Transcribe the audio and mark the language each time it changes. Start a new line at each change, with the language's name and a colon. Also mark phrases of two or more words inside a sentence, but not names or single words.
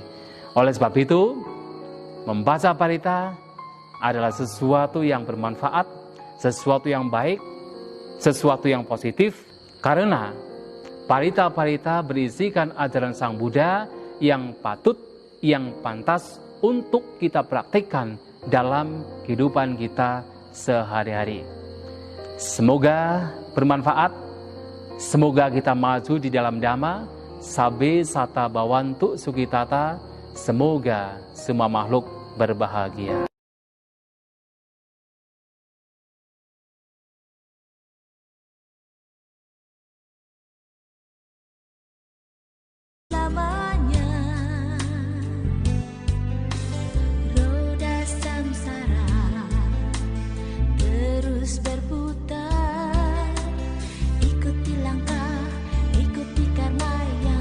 Indonesian: Oleh sebab itu, membaca parita adalah sesuatu yang bermanfaat, sesuatu yang baik, sesuatu yang positif, karena parita-parita berisikan ajaran Sang Buddha yang patut, yang pantas untuk kita praktikkan dalam kehidupan kita sehari-hari. Semoga bermanfaat, semoga kita maju di dalam Dhamma,
Pali: sabe sata bawantu sukitata,
Indonesian: semoga semua makhluk berbahagia. Lamanya roda samsara terus berputar, ikuti langkah, ikuti karma yang